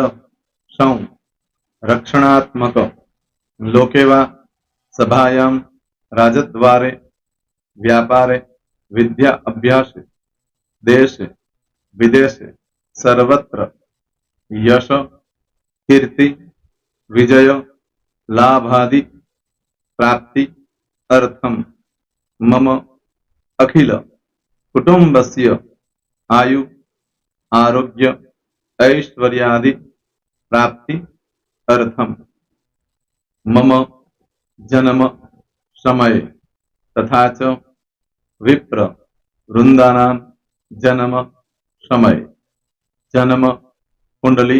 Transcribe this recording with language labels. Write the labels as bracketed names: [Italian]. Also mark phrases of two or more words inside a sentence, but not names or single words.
[Sanskrit] સૌ, રક્ષણાત્મક, લોકેવા, સભાયામ, રાજદ્વારે, વ્યાપારે, વિદ્યા અભ્યાસે, દેશે વિદેશે, સર્વત્ર યશ, કીર્તિ, વિજય, લાભાદિ, પ્રાપ્તિ, અર્થમ, મમ, અખિલ કુટુંબસ્ય આયુ, આરોગ્ય, ऐश्वर्यादि प्राप्ति अर्थम मम जन्म समय तथा च विप्र वृंदानां जन्म समय जन्म कुंडली